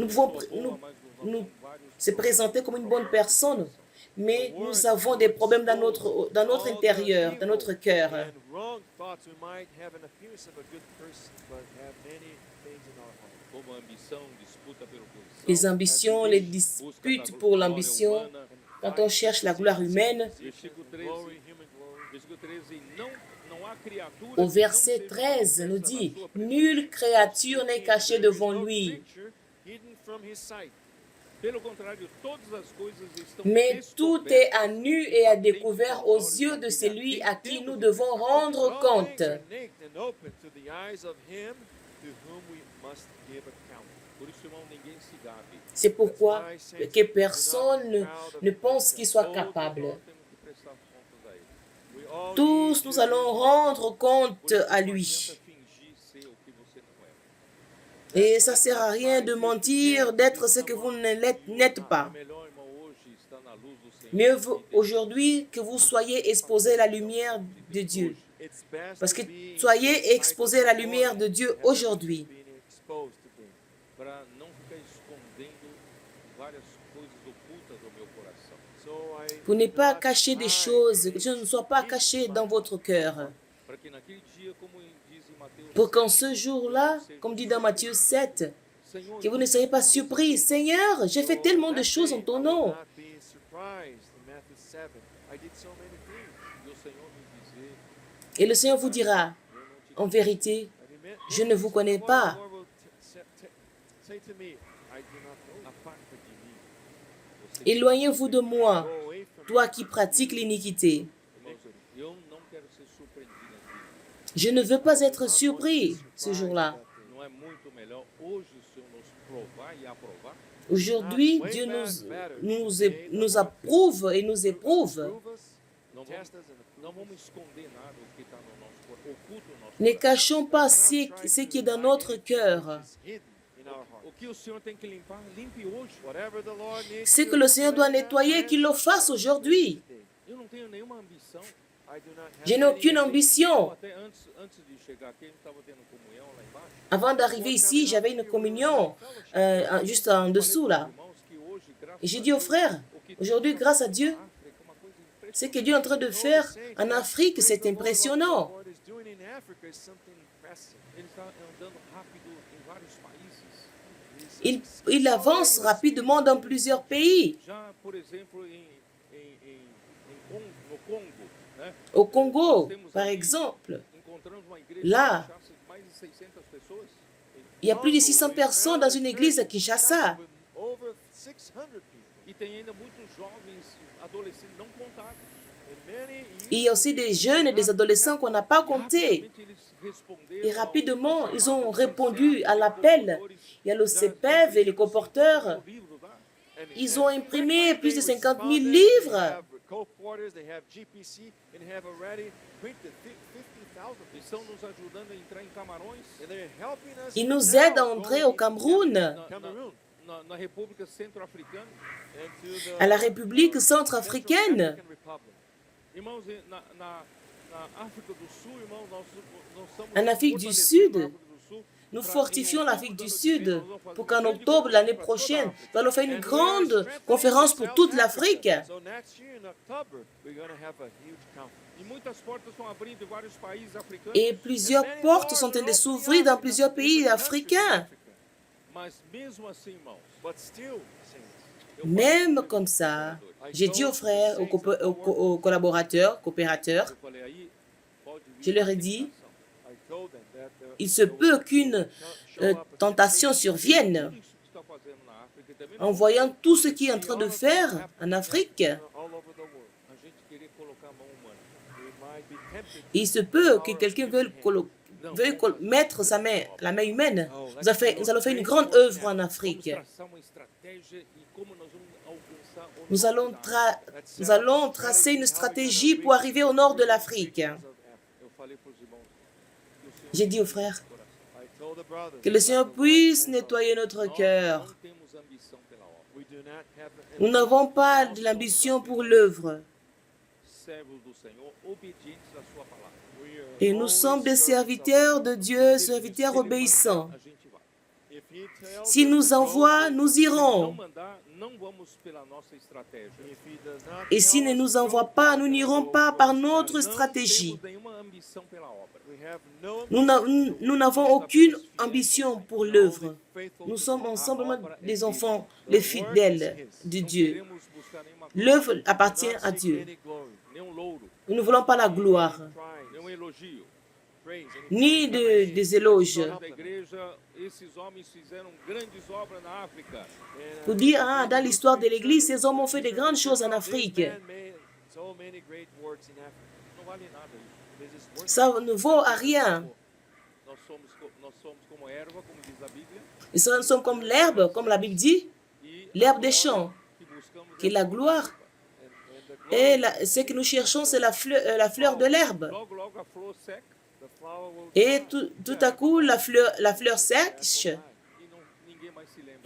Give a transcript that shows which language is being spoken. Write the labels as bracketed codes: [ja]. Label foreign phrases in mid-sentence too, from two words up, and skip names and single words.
[fr] Nous pouvons [pt] pessoa boa, mas nós [fr] nous [pt] temos vários [fr] se présenter comme une bonne personne, mais nous avons des problèmes dans notre intérieur, dans notre cœur. [en] And wrong thoughts we might have an appearance of a good person, but have many things in our heart. [pt] como a ambição, disputa pela posição, [fr] Les ambitions, les disputes pour l'ambition, quand on cherche la gloire humaine. [pt] Versículo 13, [en] Glory, human glory. [pt] versículo 13, não há criatura Au que [fr] verset [pt] não seja [fr] 13 nous [pt] manifesta [fr] dit, [pt] na sua presença. [fr] nulle créature n'est cachée devant [en] No [fr] lui, [en] creature hidden from his sight. [pt] Pelo contrário, todas as coisas estão [fr] mais tout est [pt] descobertas [fr] à nu et à découvert aux yeux de celui à qui nous devons rendre [en] All [fr] compte. [en] things are naked and open to the eyes of him to whom we must give account. [pt] Por isso, irmão, ninguém se gabe. [fr] C'est pourquoi que personne ne pense qu'il soit capable. [pt] Nós temos que prestar contas a ele. [en] We all [fr] Tous [en] need [fr] nous [en] to [fr] allons rendre compte à [pt] Não [fr] lui. [pt] adianta fingir ser o que você não é. [fr] Et ça ne sert à rien de mentir, d'être ce que vous n'êtes pas. [pt] É melhor, irmão, hoje estar na luz do Senhor. [fr] Mieux vaut aujourd'hui que vous soyez exposés à la lumière de Dieu. [en] It's best [fr] Parce [en] to [fr] que [en] be [fr] soyez exposés à la lumière de Dieu aujourd'hui. [en] being exposed today. [pt] Para não ficar escondendo várias coisas ocultas do meu coração. [en] So I [fr] Pour ne [en] do [fr] pas [en] not [fr] cacher des [en] hide [fr] choses, que [en] things [fr] je ne sois pas [en] in [fr] caché [en] my [fr] dans votre cœur. [pt] Para que naquele dia, como diz em Mateus [fr] Pour qu'en 7, ce jour-là, comme dit dans Matthieu 7, [pt] Senhor, [fr] que vous ne soyez pas surpris. Seigneur, j'ai fait tellement de choses en ton nom. [en] not be surprised. In Matthew 7, I did so many things. [pt] e o Senhor me dizer, [fr] Et le Seigneur vous dira, en vérité, je ne vous connais pas. [en] The Lord will say to me, I do not know you. [pt] aparta de mim. Você, [fr] Éloignez-vous de moi, [en] Go away from me. [fr] toi qui pratiques l'iniquité. [pt] irmãos, eu não quero ser surpreendido aqui. [fr] Je ne veux pas être surpris ce jour-là. [pt] Não é muito melhor hoje o Senhor nos provar e aprovar? [fr] Aujourd'hui, Dieu nous approuve et nous éprouve. [en] Prove us, [pt] Não [en] test [pt] vamos, [en] us, and [pt] não vamos esconder nada o que está no nosso coração, oculto no nosso [fr] Ne [pt] coração. [fr] cachons pas ce qui est dans notre cœur. [en] is hidden in our heart. [pt] O que o Senhor tem que limpar, limpe hoje. [en] Whatever the Lord needs [fr] Ce [en] to [fr] que le Seigneur doit [en] clean [fr] nettoyer, qu'il le fasse aujourd'hui. [en] today. [pt] Eu não tenho nenhuma ambição. [en] I do not have [fr] Je n'ai [en] any [fr] aucune [en] ambition. [fr] ambition. [pt] Até antes de chegar aqui, a gente estava tendo comunhão lá embaixo. [fr] Avant d'arriver ici, j'avais une communion juste en dessous là. [pt] Irmãos, que hoje, graças [fr] Et j'ai [pt] a [fr] dit aux [pt] Deus, [fr] frères, [pt] o que [fr] aujourd'hui, grâce à Dieu, [pt] África é uma coisa impressionante. [fr] ce que Dieu est en train de faire en Afrique, c'est impressionnant. [en] What is doing in Africa is something impressive. [pt] Ele está andando rápido em vários países. [fr] Il avance rapidement dans plusieurs pays. [pt] Já, por exemplo, no Congo, né? [fr] Au Congo, par exemple, [pt] Encontramos uma igreja Lá. que acha mais de 600 pessoas. [fr] il y a plus de 600 personnes dans une église à Kinshasa. [en] With over 600 people. [pt] E tem ainda muitos jovens, adolescentes não contados. [en] And many [fr] Il y a aussi des jeunes et des adolescents qu'on n'a pas comptés. [pt] Rapidamente eles responderam [fr] Et [pt] ao- [fr] rapidement, ils ont répondu à l'appel. Il y a le CEPEV et les colporteurs. [pt] livro lá. [fr] Ils ont imprimé plus de 50 000 livres. [en] Co-porters, they have GPC, and have already printed 50,000. [pt] Estão nos ajudando a entrar em Camarões, [en] And they're helping us [fr] Ils nous [en] now [fr] aident à [en] go [fr] entrer au [en] into [fr] Cameroun, [en] Cameroon [pt] na República Centro-Africana. [en] and to the [fr] à la République centrafricaine. [en] Central African Republic. [pt] Irmãos, na África do Sul, irmãos, nós somos [fr] En Afrique du [pt] fortalecendo [fr] Sud, [pt] a África do Sul. [fr] Nous [pt] Pra- [fr] fortifions [pt] em [fr] l'Afrique [pt] outubro [fr] du [pt] do ano que [fr] Sud [pt] vem, nós vamos fazer [fr] pour [pt] uma [fr] qu'en [pt] grande [fr] octobre l'année [pt] conferência pra toda a [fr] prochaine, [pt] África. [fr] nous allons faire une [en] And we are [fr] grande [en] strengthening [fr] conférence pour [en] South [fr] toute [en] Africa. [fr] l'Afrique. [en] So next year in October, we're going to have a huge conference. [pt] E muitas portas estão abrindo em vários países africanos. [fr] Et plusieurs portes sont en train de s'ouvrir dans plusieurs pays africains. [pt] Mas mesmo assim, irmãos, [en] But still, saints, [pt] eu falei [fr] Même [pt] para os [fr] comme ça, [pt] colaboradores, [fr] j'ai dit aux frères, aux collaborateurs, coopérateurs, [pt] eu falei aí, pode vir [fr] je leur ai [pt] uma [fr] dit, [pt] tentação. [en] I told them that [fr] il se peut qu'une tentation survienne. [pt] Tudo isso que está fazendo na África também, [fr] En voyant tout ce qu'il est en train de faire en Afrique, [en] all over the world. [pt] a gente querer colocar a mão humana. [en] We might be tempted [fr] il se peut que quelqu'un veuille mettre la main humaine. Nous allons faire une grande œuvre en [pt] Vamos [fr] Afrique. [pt] traçar uma estratégia e como nós vamos alcançar o [fr] Nous allons, [pt] norte da [fr] nous allons tracer une stratégie pour arriver au nord de l'Afrique. [pt] Eu falei para os irmãos, que o Senhor [fr] J'ai dit aux frères, [en] I told the brothers [fr] que le Seigneur puisse nettoyer notre [pt] nós [fr] cœur. [pt] não temos ambição pela obra. [en] we do not have [fr] Nous n'avons pas de l'ambition pour l'œuvre. [pt] Servos do Senhor, obedientes à sua palavra. [fr] Et nous sommes des serviteurs de Dieu, serviteurs obéissants. [pt] A gente vai. [en] If he tells [fr] S'il nous envoie, nous [pt] Se não [fr] irons. [pt] mandar, não vamos pela nossa estratégia. [en] if he does not [fr] Et s'il ne nous envoie pas, nous n'irons pas par notre stratégie. [pt] Não temos nenhuma ambição pela obra. [en] we have no [fr] Nous n'avons aucune ambition pour l'œuvre. Nous sommes simplement des enfants, les fidèles de Dieu. [pt] Queremos buscar nenhuma [fr] L'œuvre appartient à Dieu. [en] any glory, [pt] nenhum louro, [fr] Nous ne voulons pas la gloire, [en] prize, [pt] nenhum elogio. [en] praise, [fr] ni des éloges. [pt] Da igreja, esses homens fizeram grandes obras na África. [fr] Pour dire, ah, dans l'histoire de l'Église, ces hommes ont fait de grandes choses en Afrique. [en] man made so many great works in Africa. [pt] Não vale nada isso. [en] This is work. [fr] Ça ne vaut à rien. [pt] Nós somos como erva, como diz a Bíblia, [fr] Nous sommes comme l'herbe, comme la Bible dit, [pt] e [fr] l'herbe des champs, [pt] que buscamos [fr] qui est la gloire. Et ce que nous cherchons, c'est la fleur de l'herbe. [pt] logo, logo a flor seca [en] The flower will [fr] Et tout à coup, la fleur sèche [pt] e ninguém mais se lembra.